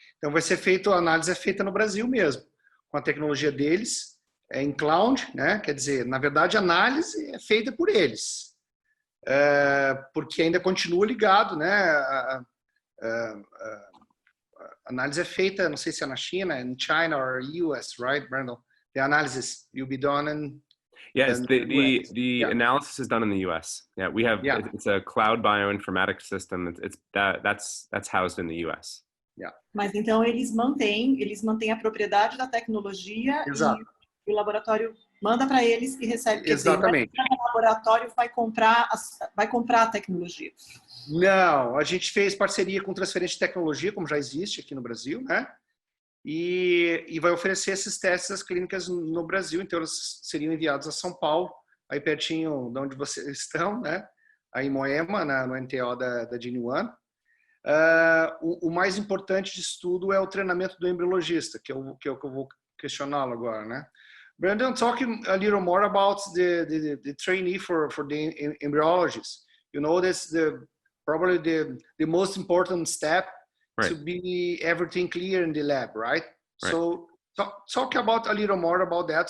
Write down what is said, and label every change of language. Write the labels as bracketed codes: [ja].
[pt] Então vai ser feito, a análise é feita no Brasil mesmo, com a tecnologia deles, em cloud, né? Quer dizer, na verdade a análise é feita por eles, porque ainda continua ligado, né? A análise é feita, não sei se é na China, [en] in China or US, right, [pt] Brandon? [en] The analysis will be done in. Yes, the analysis is done in the US. Yeah, we have it's a cloud bioinformatics system. That's housed in the US. Yeah. [pt] Mas então eles mantêm a propriedade da tecnologia. Exato. E o laboratório manda para eles e recebe. Exatamente. Dizer, o laboratório vai comprar a tecnologia. Não, a gente fez parceria com transferência de tecnologia, como já existe aqui no Brasil, né? E vai oferecer esses testes às clínicas no Brasil, então eles seriam enviados a São Paulo, aí pertinho de onde vocês estão, né? Aí em Moema, no NTO da Genuine. O mais importante disso tudo é o treinamento do embriologista, que é o que eu vou questioná-lo agora, né? [en] Brandon, talking a little more about the trainee for the embryologist. You know, that's probably the most important step. Right. To be everything clear in the lab, right? So talk about a little more about that.